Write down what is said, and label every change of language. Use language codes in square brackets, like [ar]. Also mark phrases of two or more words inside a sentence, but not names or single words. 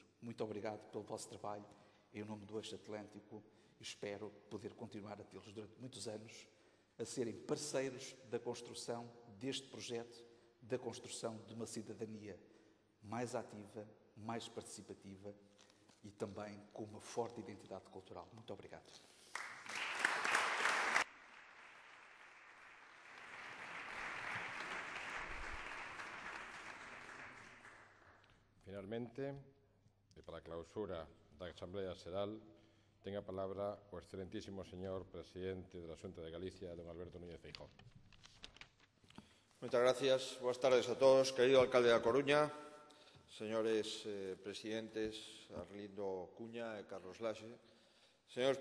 [pt] Muito obrigado pelo vosso trabalho em nome do Eixo Atlântico e espero poder continuar a tê-los durante muitos anos a serem parceiros da construção deste projeto, da construção de uma cidadania mais ativa, mais participativa e também com uma forte identidade cultural. Muito obrigado. [gl] Finalmente, e para a clausura da Asamblea Xeral, ten a palabra o excelentísimo señor presidente da Xunta de Galicia, don Alberto Núñez Feijóo. [es] Muchas gracias. Buenas tardes a todos. [gl] Querido alcalde da Coruña, señores presidentes Arlindo Cuña e Carlos Laxe, señores